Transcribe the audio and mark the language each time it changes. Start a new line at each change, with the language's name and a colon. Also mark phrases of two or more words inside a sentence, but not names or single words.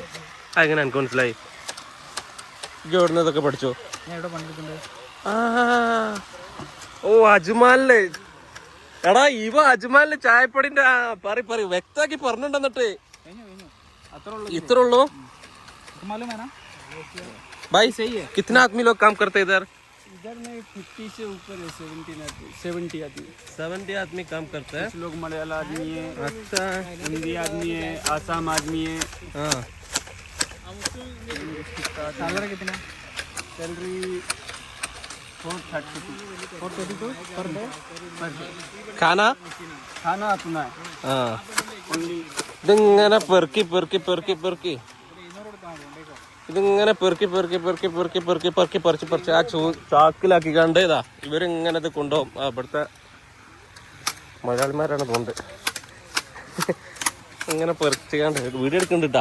Malayalam: അങ്ങനെ എനിക്ക് മനസ്സിലായി. ഇവിടുന്ന് ഇതൊക്കെ പഠിച്ചോ? ഞാൻ ഇവിടെ പണിയെടുക്കുന്നുണ്ട്. ഓ അജ്മാലില്. എടാ ഇവ അജ്മാലില് ചായപ്പൊടിന്റെ പറ വ്യക്തമാക്കി പറഞ്ഞിട്ടുണ്ടെന്നിട്ട് ഇത്ര ഉള്ളൂ.
Hindi: भाई कितना आदमी लोग काम करते इधर? इधर में 50 से ऊपर है, 70 आदमी काम करते हैं. कुछ लोग मलयाला आदमी है, अच्छा हिंदी आदमी है, आसाम आदमी है. हाँ सैलरी कितना? सैलरी 432
English: per day.
Hindi: खाना अपना है.
Malayalam: हाँ ഇതിങ്ങനെ പെറുക്കി ഇതിങ്ങനെ പെറുക്കി പറിച്ച് ആ ചാക്കിലാക്കി കണ്ട് ഇതാ ഇവരിങ്ങനെ ഇത് കൊണ്ടുപോകും. ഇവിടുത്തെ മലയാളിമാരാണ് തോന്നുന്നത്. ഇങ്ങനെ പെറുക്കിക്കാണ്ട് വീഡിയോ എടുക്കണ്ടിട്ടാ.